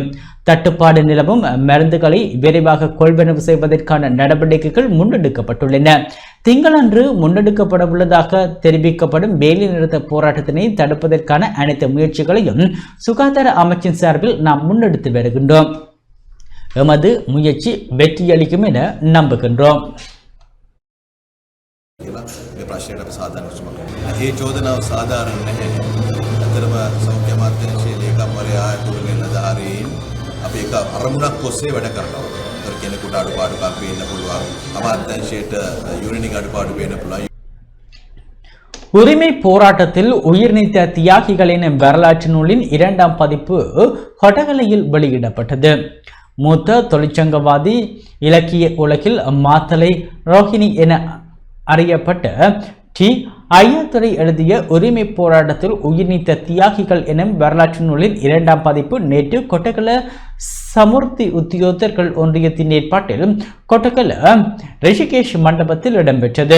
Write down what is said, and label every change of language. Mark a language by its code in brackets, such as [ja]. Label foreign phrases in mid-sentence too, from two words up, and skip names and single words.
[ta] தட்டுப்பாடு நிலவும் மருந்துகளை விரைவாக கொள்வனவு செய்வதற்கான நடவடிக்கைகள் முன்னெடுக்கப்பட்டுள்ளன. திங்களன்று முன்னெடுக்கப்படவுள்ளதாக தெரிவிக்கப்படும் வேலைநிறுத்த போராட்டத்தினை தடுப்பதற்கான அனைத்து முயற்சிகளையும் சுகாதார அமைச்சின் சார்பில் நாம் முன்னெடுத்து வருகின்றோம். எமது முயற்சி வெற்றியளிக்கும் என நம்புகின்றோம். [si] ඒ චෝදනාව සාධාරණ නැහැ. අතරම සෞඛ්‍ය අමාත්‍යාංශයේ ලේකම්වරයා ඇතුළු නිලධාරීන් අපි එක අරමුණක් ඔස්සේ වැඩ කරනවා. ඒතර කෙනෙකුට අඩුපාඩුකම් පේන්න පුළුවන්. අමාත්‍යාංශයට යුනිනින් අඩුපාඩු පේන්න පුළුවන්. [ta] உரிமை போராட்டத்தில் உயிர் நீத்த தியாகிகளின் வரலாற்று நூலின் 2ஆம் பதிப்பு கொட்டகலையில் வெளியிடப்பட்டது. மூத்த தொழிற்சங்கவாதி இலக்கிய உலகில் மாத்தலை ரோஹிணி என அறியப்பட்ட டி ஐயாத்துரை எழுதிய உரிமை போராட்டத்தில் உயிர் நீத்த தியாகிகள் எனும் வரலாற்று நூலின் 2ஆம் பதிப்பு நேற்று கொட்டகல சமுர்த்தி உத்தியோகத்தர்கள் ஒன்றியத்தின் ஏற்பாட்டில் கொட்டகல ரிஷிகேஷ் மண்டபத்தில் இடம்பெற்றது.